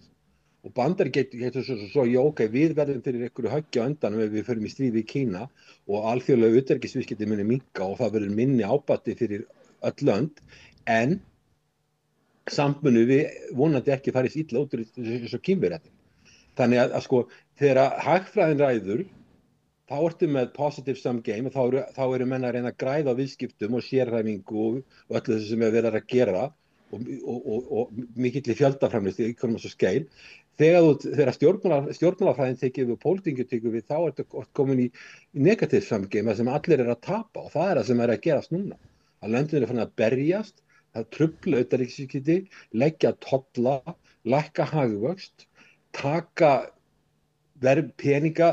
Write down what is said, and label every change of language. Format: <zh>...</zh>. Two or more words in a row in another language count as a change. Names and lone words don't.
<is>Og Bandaríkin getur svo, ok, við verðum fyrir einhverju höggja á endanum ef við förum í stríði í Kína og alþjóðlega utanríkisviðskipti muni minnka og það verður minni ábati fyrir öll lönd, en samt munu við vonandi ekki farið illa út úr þessu Kínverjum. Þannig að sko, þegar hagfræðin ræður, þá ertu með</is> <en>positive sum game,</en> <is>þá eru menn að reyna að græða á viðskiptum og sérhæfingu og öllu þessu sem er verið að gera og mikill fjöldaframleiðslu,</is> <en>economies of scale.</en> <is>Þegar stjórnmálafræðin tekið við og pólitíkin tekið við, þá ertu komin í</is> <en>negative sum game</en> <is>sem allir að tapa og það það sem er að gerast núna. Að löndin eru farin að berjast, það trufla utanríkisviðskipti, leggja tolla, lækka hagvöxt, taka peninga</is>